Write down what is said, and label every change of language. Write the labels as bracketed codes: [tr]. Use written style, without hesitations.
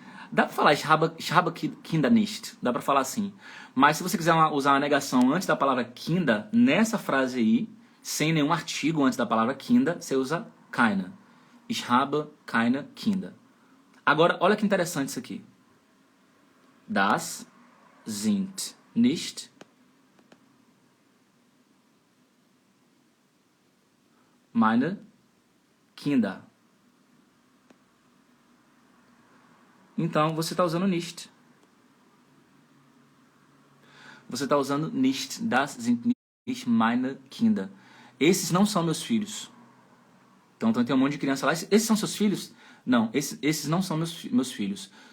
[pt] Dá pra falar [de] ich habe Kinder nicht, [pt] dá pra falar assim. Mas se você quiser usar uma negação antes da palavra Kinder, nessa frase aí, sem nenhum artigo antes da palavra Kinder, você usa keine. [de] Ich habe keine Kinder. [pt] Agora, olha que interessante isso aqui. [de] Das sind nicht meine Kinder. [pt] Então, você está usando nicht. Você está usando nicht. [de] Das sind nicht meine Kinder. [pt] Esses não são meus filhos. Então tem um monte de criança lá. Esses são seus filhos? Não, esses não são meus filhos.